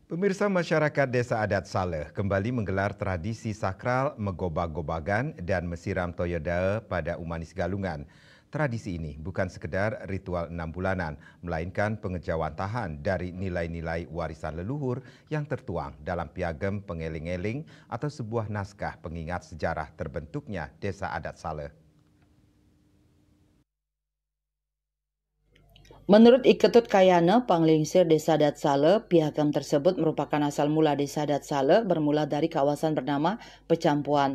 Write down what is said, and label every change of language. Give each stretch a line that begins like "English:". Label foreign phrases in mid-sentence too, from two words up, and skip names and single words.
Indonesian: Pemirsa, masyarakat Desa Adat Saleh kembali menggelar tradisi sakral megobag-gobagan dan mesiram toyodae pada Umanis Galungan. Tradisi ini bukan sekedar ritual 6 bulanan, melainkan pengejawantahan dari nilai-nilai warisan leluhur yang tertuang dalam piagam pengeling-eling atau sebuah naskah pengingat sejarah terbentuknya Desa Adat Saleh. Menurut Iketut Kayana, Panglingsir Desa Adat Saleh, piagam tersebut merupakan asal mula Desa Adat Saleh bermula dari kawasan bernama Pecampuan.